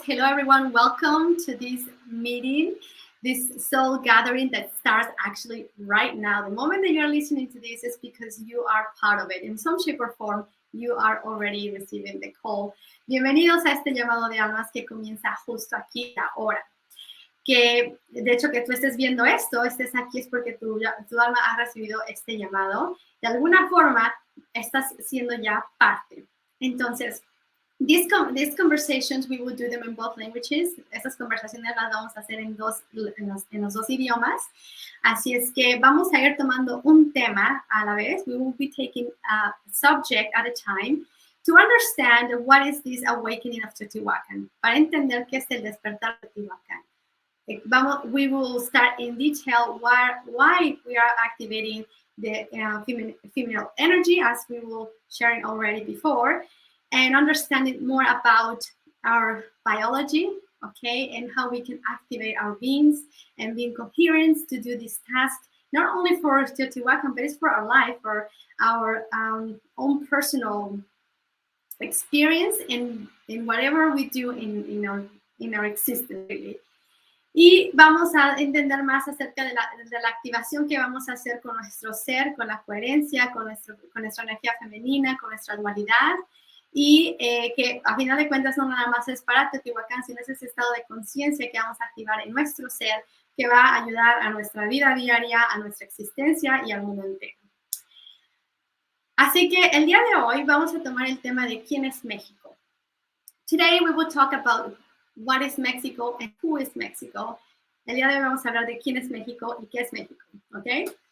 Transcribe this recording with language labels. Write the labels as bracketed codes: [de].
[en] Hello everyone, welcome to this meeting, this soul gathering that starts actually right now. The moment that you're listening to this is because you are part of it. In some shape or form, you are already receiving the call. [es] Bienvenidos a este llamado de almas que comienza justo aquí ahora. Que de hecho que tú estés viendo esto, estés aquí es porque tu alma ha recibido este llamado. De alguna forma, estás siendo ya parte. Entonces, [en] these conversations, we will do them in both languages. [es] Estas conversaciones las vamos a hacer en los dos idiomas. Así es que vamos a ir tomando un tema a la vez. [en] We will be taking a subject at a time to understand what is this awakening of Teotihuacan, [es] para entender qué es el despertar de Teotihuacan. [en] We will start in detail why we are activating the feminine energy, as we were sharing already before, and understanding more about our biology, okay, and how we can activate our beings and being coherent to do this task, not only for Teotihuacan, but it's for our life, for our own personal experience in whatever we do in our existence, really. [es] Y vamos a entender más acerca de la activación que vamos a hacer con nuestro ser, con la coherencia, con nuestra energía femenina, con nuestra dualidad, y que a final de cuentas no nada más es para Teotihuacán, sino es ese estado de conciencia que vamos a activar en nuestro ser, que va a ayudar a nuestra vida diaria, a nuestra existencia y al mundo entero. Así que el día de hoy vamos a tomar el tema de quién es México. [en] Today we will talk about what is Mexico and who is Mexico. [es] El día de hoy vamos a hablar de quién es México y qué es México, ¿ok?